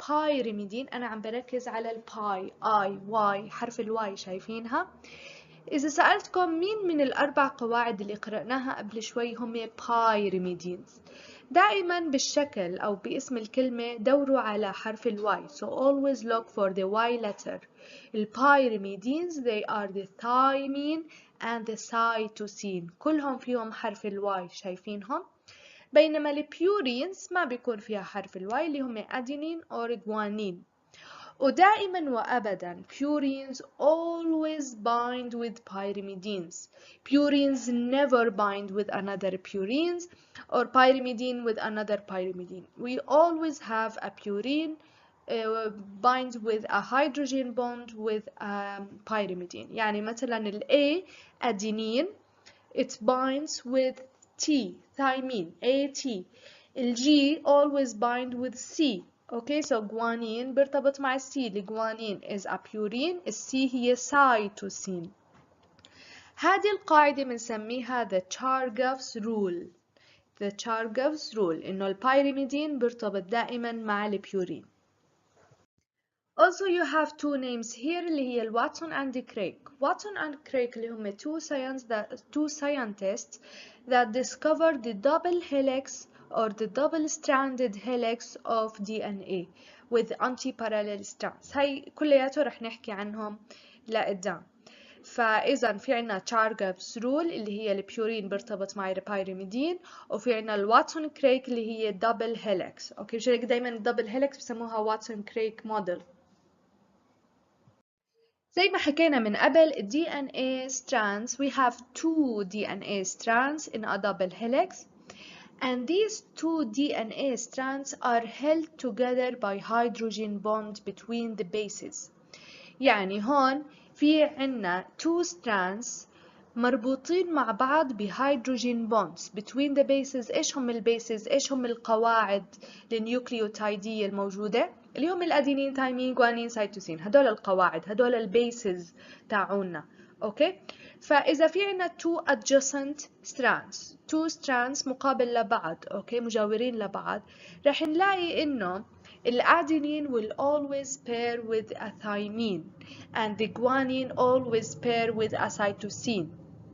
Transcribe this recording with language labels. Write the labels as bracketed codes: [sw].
[ar] بايرميدين أنا عم بركز على الباي، آي واي، حرف الواي شايفينها؟ إذا سألتكم مين من الأربع قواعد اللي قرأناها قبل شوي هم بايرميدينز، دائما بالشكل أو باسم الكلمة دوروا على حرف الواي. [en] So always look for the Y letter. البايرميدينز they are the thymine and the cytosine، [ar] كلهم فيهم حرف الواي شايفينهم. بينما البيورينز ما بيكون فيها حرف الواي اللي هم أدينين أو جوانين. ودائما وأبدا [en] purines always bind with pyrimidines. Purines never bind with another purines or pyrimidine with another pyrimidine. We always have a purine binds with a hydrogen bond with pyrimidine. [ar] يعني مثلا [en] ال A adenine it binds with T thymine AT. ال G always bind with C. Okay, so guanine [ar] بيرتبط مع [en] C. الجوانين is a purine. C هي cytosine. [ar] هذه القاعدة بنسميها the Chargaff's rule. the Chargaff's rule إنه البيرميدين بيرتبط دائما مع البيورين. [en] Also you have two names here اللي هي Watson and Crick. Watson and Crick [ar] اللي هم [en] two scientists that discovered the double helix or the double-stranded helix of DNA with anti-parallel strands. [ar] هاي كلياته رح نحكي عنهم لقدام. فإذا في عنا Chargaff's rule اللي هي البيورين بيرتبط مع البيرميدين، وفي عنا الواتسون كريك اللي هي double helix. أوكي، مش هيك دايما double helix بسموها واتسون كريك موديل. زي ما حكينا من قبل [en] DNA strands, we have two DNA strands in a double helix, and these two DNA strands are held together by hydrogen bond between the bases. [ar] يعني هون في عنا two strands مربوطين مع بعض بهيدروجين bonds [en] between the bases. [ar] ايش هم البيسز؟ ايش هم القواعد النيوكليوتايدية الموجودة؟ اللي هم الادينين ثايمين جوانين سيتوسين. هدول القواعد، هدول البيسز تاعونا. اوكي، فاذا في عنا [en] two adjacent strands، two strands [ar] مقابل لبعض، اوكي مجاورين لبعض، رح نلاقي انه [en] الadenine will always pair with a thymine and the guanine always pair with a cytosine.